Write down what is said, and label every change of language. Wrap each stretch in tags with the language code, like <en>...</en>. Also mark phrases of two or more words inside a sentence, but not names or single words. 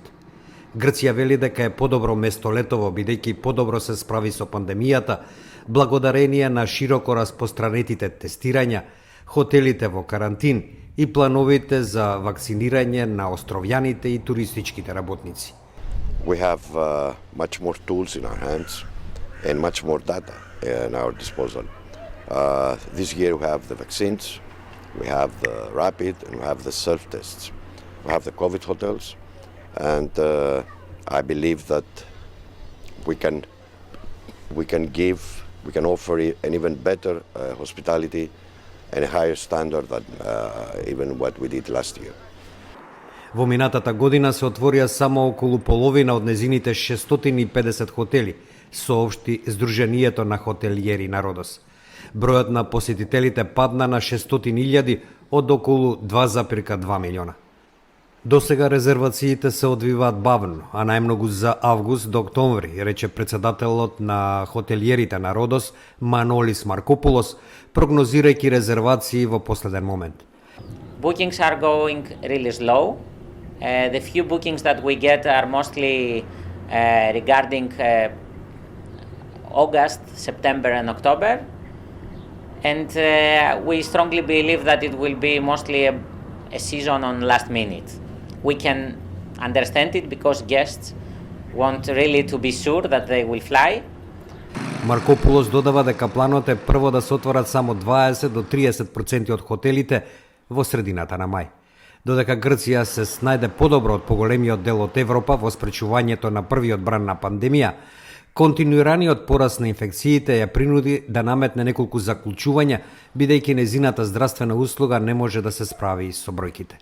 <mk>Грција вели дека е подобро место летово, бидејќи подобро се справи со пандемијата, благодарение на широко распостранетите тестирања, хотелите во карантин и плановите за вакцинирање на островјаните и туристичките работници.</mk> <en>We have much more tools in our hands and much more data in our disposal. This year we have the vaccines, we have the rapid, and we have the self-tests. We have the COVID hotels, and I believe that we can offer an even better hospitality and a higher standard than even what we did last year.</en> <mk>Во минатата година се отворија само околу половина од незините 650 хотели, соопшти Сдруженијето на хотелиери на Родос. Бројот на посетителите падна на 600.000 од околу 2,2 милиона. Досега резервациите се одвиваат бавно, а најмногу за август до октомври, рече председателот на хотелиерите на Родос, Манолис Маркопулос, прогнозирајќи резервации во последен момент.</mk> <en>Bookings are going really slow. The few bookings that we get are mostly regarding August, September and October. And we strongly believe that it will be mostly a season on last minute. We can understand it because guests want really to be sure that they will fly.</en> <mk>Маркопулос додава дека планот е прво да се отворат само 20 до 30% од хотелите во средината на мај. Додека Грција се снајде подобро од поголемиот дел од Европа во спречувањето на првиот бран на пандемија, континуираниот пораст на инфекциите ја принуди да наметне неколку заклучувања, бидејќи незината здравствена услуга не може да се справи со бројките.</mk>